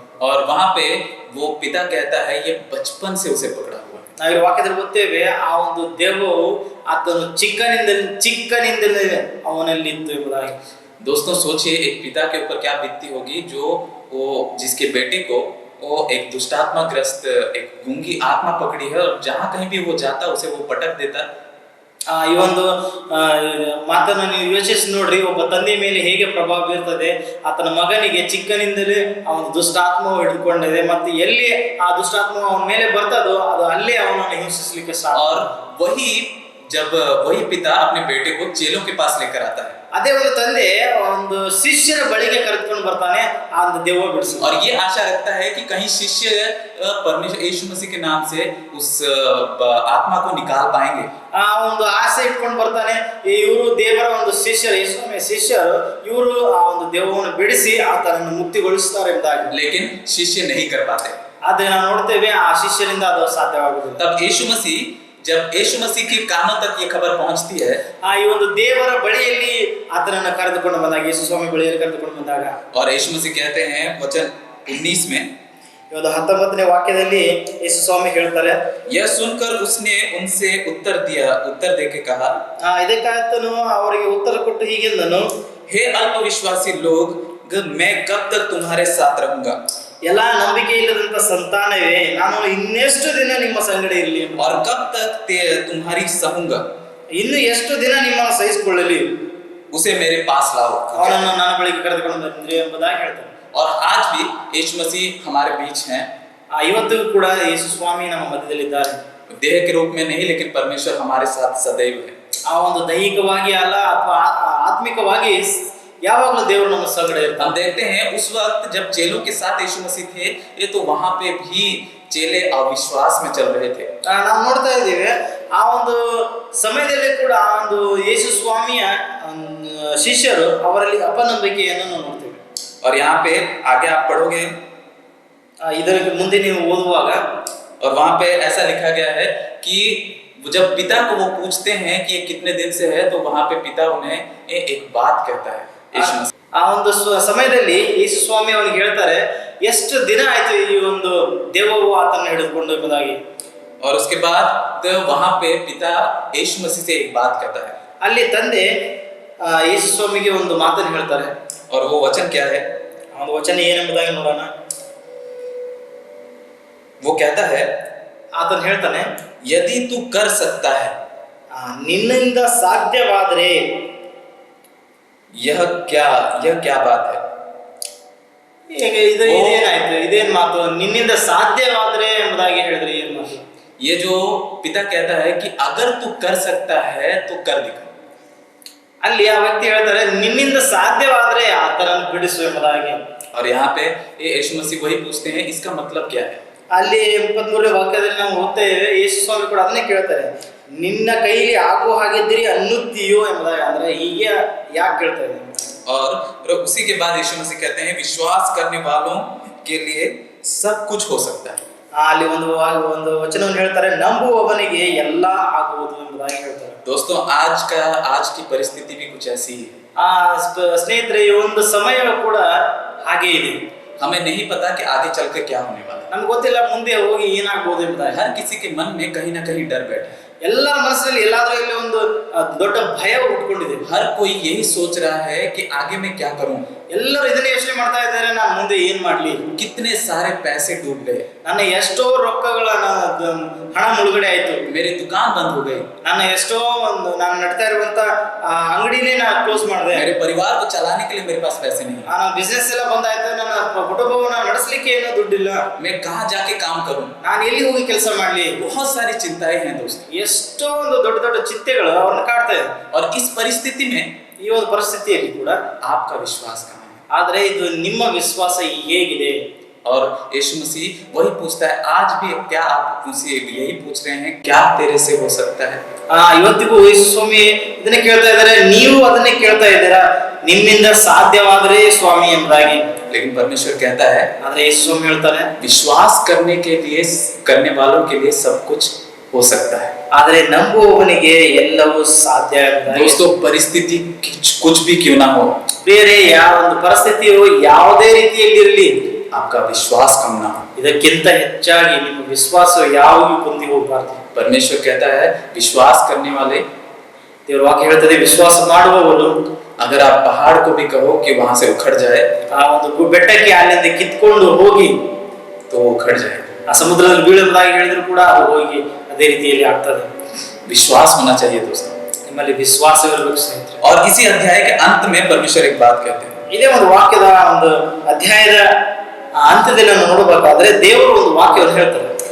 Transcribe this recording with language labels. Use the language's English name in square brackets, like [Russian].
[Hindi] और वहां पे वो पिता कहता है ये बचपन से उसे पकड़ा हुआ है। [Kannada] ನಾವಿರೋ ವಾಕ್ಯದಲ್ಲಿ ಗೊತ್ತೇವೆ, ಆ ಒಂದು ದೆವ್ವವು ಆತನು ಚಿಕ್ಕನಿಂದಲೇ ಅವನಲ್ಲಿ ಇತ್ತು ಎಂಬುದಾಗಿ। [Hindi] दोस्तों सोचिए एक पिता के ऊपर क्या बीतती होगी जो वो जिसके बेटे को वो एक दुष्टात्मा ग्रस्त एक गूंगी आत्मा पकड़ी है और जहां कहीं भी वो जाता उसे वो पटक देता। [Kannada] ಈ ಒಂದು ಆ, ಮಾತನ್ನು ನೀವು ಯೋಚಿಸಿ ನೋಡ್ರಿ, ಒಬ್ಬ ತಂದೆ ಮೇಲೆ ಹೇಗೆ ಪ್ರಭಾವ ಬೀರ್ತದೆ. ಆತನ ಮಗನಿಗೆ ಚಿಕ್ಕನಿಂದಲೇ ಆ ಒಂದು ದುಷ್ಟಾತ್ಮವು ಹಿಡಿದುಕೊಂಡಿದೆ, ಮತ್ತು ಎಲ್ಲಿ ಆ ದುಷ್ಟಾತ್ಮ ಅವನ ಮೇಲೆ ಬರ್ತದೋ ಅದು ಅಲ್ಲೇ ಅವನನ್ನು ಹಿಂಸಿಸಲಿಕ್ಕೆ ಸಾಧ್ಯ. [Hindi] और वही जब वही पिता अपने बेटे को चेलों के पास लेकर आता है [Kannada] ಅದೇ ಒಂದು ತಂದೆ ಒಂದು ಶಿಷ್ಯರ ಬಳಿಗೆ ಕರೆದುಕೊಂಡು ಬರ್ತಾನೆ, ಆ ಒಂದು ದೆವ್ವ ಬಿಡಿಸಿ. [Hindi] और ये आशा रखता है कि कहीं शिष्य परमेश्वर यीशु मसीह के नाम से उस आत्मा को निकाल पाएंगे। [Kannada] ಆ ಒಂದು ಆಸೆ ಇಟ್ಕೊಂಡು ಬರ್ತಾನೆ, ಇವರು ದೇವರ ಒಂದು ಶಿಷ್ಯರು, ಯೇಸುವಿನ ಶಿಷ್ಯರು, ಇವರು ಆ ಒಂದು ದೆವ್ವವನ್ನು ಬಿಡಿಸಿ ಆತನನ್ನು ಮುಕ್ತಿಗೊಳಿಸ್ತಾರೆ ಎಂಬುದಾಗಿ. [Hindi] लेकिन शिष्य नहीं कर पाते। [Kannada] ಆದ್ರೆ ನಾವು ನೋಡ್ತೇವೆ ಆ ಶಿಷ್ಯರಿಂದ ಅದು ಸಾಧ್ಯವಾಗುವುದಿಲ್ಲ. [Hindi] तब यीशु मसीह जब यीशु मसीह के कानों तक ये खबर पहुंचती है [Kannada] ಈ ಒಂದು ದೇವರ ಬಳಿಯಲ್ಲಿ ಆತನನ್ನು ಕರೆದುಕೊಂಡು ಬಂದಾಗ, ಯೇಸು ಸ್ವಾಮಿ ಬಳಿಯಲ್ಲಿ ಕರೆದುಕೊಂಡು ಬಂದಾಗ, [Hindi] और यीशु मसीह कहते हैं वचन 19 में, [Kannada] ಈ ಒಂದು 19ನೇ ವಾಕ್ಯದಲ್ಲಿ ಯೇಸು ಸ್ವಾಮಿ ಹೇಳ್ತಾರೆ, [Hindi] यह सुनकर उसने उनसे उत्तर देके कहा, [Kannada] ಇದಕ್ಕಾತನು ಅವರಿಗೆ ಉತ್ತರ ಕೊಟ್ಟು ಹೀಗೆಂದನು, [Hindi] हे अल्पविश्वासी लोग, मैं कब तक तुम्हारे साथ रहूंगा। [Kannada] ಎಲ್ಲಾ ನಂಬಿಕೆ ಇಲ್ಲದಂತ ಸಂತಾನವೇ, ನಾನು ಇನ್ನೆಷ್ಟು ದಿನ ನಿಮ್ಮ ಸಂಗಡ ಇರಲಿ, [Hindi] और कब तक तुम्हारी सहूंगा, [Kannada] ಇನ್ನು ಎಷ್ಟು ದಿನ ನಿಮ್ಮನ್ನು ಸಹಿಸಿಕೊಳ್ಳಲಿ, [Hindi] उसे मेरे पास लाओ। [Kannada] ಅವನನ್ನು ನನ್ನ ಬಳಿಗೆ ಕರೆದುಕೊಂಡು ಬಂದ್ರಿ ಎಂಬುದಾಗಿ ಹೇಳ್ತಾರೆ. [Hindi] और आज भी यीशु मसीह हमारे बीच हैं, [Kannada] ಇವತ್ತಿಗೂ ಕೂಡ ಯೇಸು ಸ್ವಾಮಿ ನಮ್ಮ ಮಧ್ಯದಲ್ಲಿದ್ದಾರೆ. [Hindi] देह के रूप में नहीं, लेकिन परमेश्वर हमारे साथ सदैव है। [Kannada] ಆ ಒಂದು ದೈಹಿಕವಾಗಿ ಅಲ್ಲ ಅಥವಾ ಆತ್ಮಿಕವಾಗಿ ಯಾವಾಗಲೂ ದೇವರು ನಮ್ಮ ಸಂಗಡ ಇರ್ತಾನೆ. [Hindi] हम देखते हैं उस वक्त जब चेलों के साथ यीशु मसीह थे, ये तो वहां पे भी चेले अविश्वास में चल रहे थे। [Kannada] ನಾವು ನೋಡ್ತಾ ಇದ್ದೀವಿ, ಆ ಒಂದು ಸಮಯದಲ್ಲಿ ಕೂಡ ಆ ಒಂದು ಯೇಸು ಸ್ವಾಮಿಯ ಶಿಷ್ಯರು ಅವರಲ್ಲಿ ಅಪನಂಬಿಕೆಯನ್ನು ನಾವು ನೋಡ್ತೇವೆ. [Hindi] और यहाँ पे आगे आप पढ़ोगे [Kannada] ಇದರ ಮುಂದೆ ನೀವು ಓದುವಾಗ, [Hindi] और वहां पे ऐसा लिखा गया है कि जब पिता को वो पूछते हैं कि ये कितने दिन से है, तो वहां पे पिता उन्हें एक बात कहता है। यीशु मसीह [Kannada] ಆ ಒಂದು ಸಮಯದಲ್ಲಿ ಯೇಸು ಸ್ವಾಮಿ ಅವನಿಗೆ ಹೇಳ್ತಾರೆ, ಎಷ್ಟು ದಿನ ಆಯ್ತು ಈ ಒಂದು ದೇವವು ಆತನ ಹಿಡಿದುಕೊಂಡು ಎಂಬುದಾಗಿ. [Hindi] और उसके बाद तो वहां पे पिता यीशु मसीह से एक बात कहता है, [Kannada] ಅಲ್ಲಿ ತಂದೆ ಯೇಸು ಸ್ವಾಮಿಗೆ ಒಂದು ಮಾತನ್ನು ಹೇಳ್ತಾರೆ. [Hindi] और वो वचन क्या है? [Kannada] ಆ ಒಂದು ವಚನ ಏನೆಂಬುದಾಗಿ ನೋಡೋಣ. [Hindi] वो कहता है, [Kannada] ಆತನು ಹೇಳ್ತಾನೆ, [Hindi] यदि तू कर सकता है, [Kannada] ನಿನ್ನಿಂದ ಸಾಧ್ಯವಾದರೆ. [Hindi] यह क्या बात है? [Kannada] ಇದೇನಾಯ್ತು, ಇದೇನ್ ಮಾತು, ನಿನ್ನಿಂದ ಸಾಧ್ಯವಾದ್ರೆ ಎಂಬುದಾಗಿ ಹೇಳಿದ್ರೆ ಏನ್ ಮಾತು? [Hindi] ये जो पिता कहता है कि अगर तू कर सकता है तो कर दिखा। [Kannada] ಅಲ್ಲಿ ಆ ವ್ಯಕ್ತಿ ಹೇಳ್ತಾರೆ, ನಿನ್ನಿಂದ ಸಾಧ್ಯವಾದ್ರೆ ಆತನನ್ನು ಬಿಡಿಸು ಎಂಬುದಾಗಿ. [Hindi] और यहाँ पे ये यीशु मसीह वही पूछते हैं, इसका मतलब क्या है? [Kannada] ಅಲ್ಲಿ 23ನೇ ವಾಕ್ಯದಲ್ಲಿ ನಾವು ಓದ್ತೇವೆ, ಯೇಸು ಸ್ವಾಮಿ ಕೂಡ ಅದನ್ನೇ ಕೇಳ್ತಾರೆ, ನಿನ್ನ ಕೈಲಿ ಆಗುವ ಹಾಗಿದ್ದೀರಿ ಅನ್ನುತ್ತೀಯೋ ಎಂಬುದಾಗಿ. ಅಂದ್ರೆ ಹೀಗೆ ಯಾಕೆ ಕೇಳ್ತಾ ಇದ್ದಾರೆ? [Hindi] और उसी के बाद यीशु मसीह कहते हैं, विश्वास करने वालों के लिए सब कुछ हो सकता है। [Kannada] ಅಲ್ಲಿ ಒಂದು ವಚನವನ್ನು ಹೇಳ್ತಾರೆ, ನಂಬುವವನಿಗೆ ಎಲ್ಲಾ ಆಗುವುದು ಎಂಬುದಾಗಿ ಹೇಳ್ತಾರೆ. [Hindi] दोस्तों आज की परिस्थिति भी कुछ ऐसी ही है। [Kannada] ಸ್ನೇಹಿತರೆ, ಈ ಒಂದು ಸಮಯ ಕೂಡ ಹಾಗೆ ಇದೆ. [Hindi] हमें नहीं पता कि आगे चलकर क्या होने वाला है। [Kannada] ನಮ್ಗೆ ಗೊತ್ತಿಲ್ಲ ಮುಂದೆ ಹೋಗಿ ಏನಾಗ್ಬೋದು ಎಂಬುದಾಗಿ. [Hindi] हर किसी के मन में कहीं ना कहीं डर बैठा है। [Kannada] ಎಲ್ಲರ ಮನಸ್ಸಿನಲ್ಲಿ ಎಲ್ಲಾದ್ರೂ ಇಲ್ಲಿ ಒಂದು ದೊಡ್ಡ ಭಯ ಉಟ್ಕೊಂಡಿದೆ. [Hindi] हर कोई यही सोच रहा है कि आगे मैं क्या करूं। [Kannada] ಎಲ್ಲರೂ ಇದನ್ನೇ ಯೋಚನೆ ಮಾಡ್ತಾ ಇದ್ದಾರೆ, ನಾನು ಮುಂದೆ ಏನ್ ಮಾಡ್ಲಿ. [Hindi] कितने सारे पैसे डूब गए, [Kannada] ನನ್ನ ಎಷ್ಟೋ ರೊಕ್ಕಗಳ ಹಣ ಮುಳುಗಡೆ ಆಯ್ತು, [Hindi] मेरी दुकान बंद हो गई, [Kannada] ನನ್ನ ಎಷ್ಟೋ ಒಂದು ನಾನು ನಡ್ತಾ ಇರುವಂತ ಅಂಗಡಿನೇ ನಾನು ಕ್ಲೋಸ್ ಮಾಡಿದೆ, [Hindi] मेरे परिवार को चलाने के लिए मेरे पास पैसे नहीं है, [Kannada] ನನ್ನ ಬಿಸ್ನೆಸ್ ಎಲ್ಲ ಬಂದಾಯ್ತು, ನನ್ನ ಕುಟುಂಬವನ್ನ ನಡೆಸಲಿಕ್ಕೆ ಏನೋ ದುಡ್ಡಿಲ್ಲ, [Hindi] मैं कहाँ जाके काम करूं। [Kannada] ನಾನು ಎಲ್ಲಿ ಹೋಗಿ ಕೆಲಸ ಮಾಡ್ಲಿ. [Hindi] बहुत सारी चिंताएं हैं दोस्तों। [Kannada] ಎಷ್ಟೋ ಒಂದು ದೊಡ್ಡ ದೊಡ್ಡ ಚಿಂತೆಗಳು ಅವ್ರನ್ನ ಕಾಡ್ತಾ ಇದೆ. [Hindi] और इस परिस्थिति में [Kannada] ಈ ಒಂದು ಪರಿಸ್ಥಿತಿಯಲ್ಲಿ ಕೂಡ [Hindi] आपका विश्वास कहाँ है? [Kannada] ಆದ್ರೆ ಇದು ನಿಮ್ಮ ವಿಶ್ವಾಸ ಹೇಗಿದೆ? [Hindi] और यीशु मसीह वही पूछता है, आज भी क्या आप उनसे यही पूछ रहे हैं, क्या तेरे से हो सकता है? [Kannada] ಇವತ್ತಿಗೂ ಯೇಸು ಸ್ವಾಮಿ ಇದನ್ನೇ ಕೇಳ್ತಾ ಇದ್ದಾರೆ, ನೀವು ಅದನ್ನೇ ಕೇಳ್ತಾ ಇದ್ದೀರಾ, ನಿಮ್ಮಿಂದ ಸಾಧ್ಯವಾದರೆ ಸ್ವಾಮಿ ಎಂಬುದಾಗಿ. [Hindi] लेकिन परमेश्वर कहता है, [Kannada] ಆದ್ರೆ ಯೇಸು ಸ್ವಾಮಿ ಹೇಳ್ತಾರೆ, [Hindi] विश्वास करने वालों के लिए सब कुछ हो सकता है। [Kannada] ಆದ್ರೆ ನಂಬುವವನಿಗೆ ಎಲ್ಲವೂ ಸಾಧ್ಯ. [Hindi] दोस्तों परिस्थिति कुछ भी क्यों ना हो, [Kannada] ಬೇರೆ ಯಾವ ಒಂದು ಪರಿಸ್ಥಿತಿಯು ಯಾವುದೇ ರೀತಿಯಲ್ಲಿರಲಿ, [Hindi] आपका विश्वास कम ना हो। [Kannada] ಇದಕ್ಕಿಂತ ಹೆಚ್ಚಾಗಿ ನಿಮ್ಮ ವಿಶ್ವಾಸ ಯಾವಾಗೂ ಕುಂದಿ ಹೋಗಬಾರ್ದು. [Hindi] परमेश्वर कहता है, विश्वास करने वाले, [Kannada] ದೇವರ ವಾಕ್ಯ ಹೇಳ್ತದೆ, ವಿಶ್ವಾಸ ಮಾಡುವವರು [Hindi] अगर आप पहाड़ को भी कहो कि वहां से उखड़ जाए [Kannada] ಆ ಒಂದು ಬೆಟ್ಟಕ್ಕೆ ಅಲ್ಲಿಂದ ಕಿತ್ಕೊಂಡು ಹೋಗಿ [Hindi] तो वो उखड़ जाए। [Kannada] ಆ ಸಮುದ್ರದಲ್ಲಿ ಬೀಳುವುದಾಗಿ ಹೇಳಿದ್ರು ಕೂಡ ಅದು ಹೋಗಿ ಅದೇ ರೀತಿಯಲ್ಲಿ ಆಗ್ತದೆ। [Hindi] विश्वास होना चाहिए दोस्तों। [Kannada] ನಿಮ್ಮಲ್ಲಿ ವಿಶ್ವಾಸವಿರಬೇಕು ಸ್ನೇಹಿತರೆ। [Hindi] और इसी अध्याय के अंत में परमेश्वर एक बात कहते हैं, [Kannada] ಇದೇ ಒಂದು ವಾಕ್ಯದ ಒಂದು ಅಧ್ಯಾಯದ ಅಂತ್ಯದಲ್ಲಿ ನಾವು ನೋಡಬೇಕಾದ್ರೆ ದೇವರು ಒಂದು ವಾಕ್ಯವನ್ನು ಹೇಳ್ತಾರೆ।